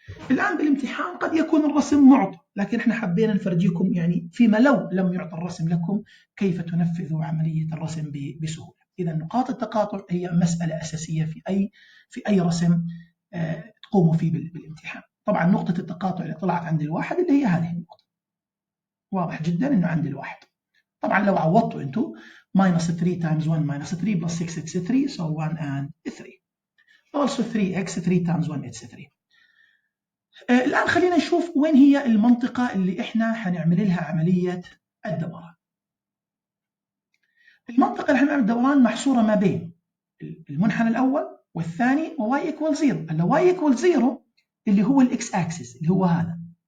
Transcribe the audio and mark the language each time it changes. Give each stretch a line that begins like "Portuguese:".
Arabic: الآن بالامتحان قد يكون الرسم معطى، لكن احنا حبينا نفرجيكم يعني فيما لو لم يعطى الرسم لكم كيف تنفذوا عملية الرسم بسهولة. إذا نقاط التقاطع هي مسألة أساسية في أي رسم تقوموا فيه بالامتحان. طبعا نقطة التقاطع اللي طلعت عند الواحد اللي هي هذه النقطة، واضح جدا إنه عند الواحد. طبعا لو عوضتوا أنتوا
English: minus 3 times 1 minus 3 plus 6 it's 3 so 1 and 3. also 3x 3 times 1 it's 3.
Arabic: الآن خلينا نشوف وين هي المنطقة اللي إحنا حنعمل لها عملية الدوران. المنطقة اللي حنعمل الدوران محصورة ما بين المنحنى الأول والثاني و
English: y equal 0.
Arabic: اللي
English: y equal 0
Arabic: اللي هو الإكس أكسس اللي هو هذا.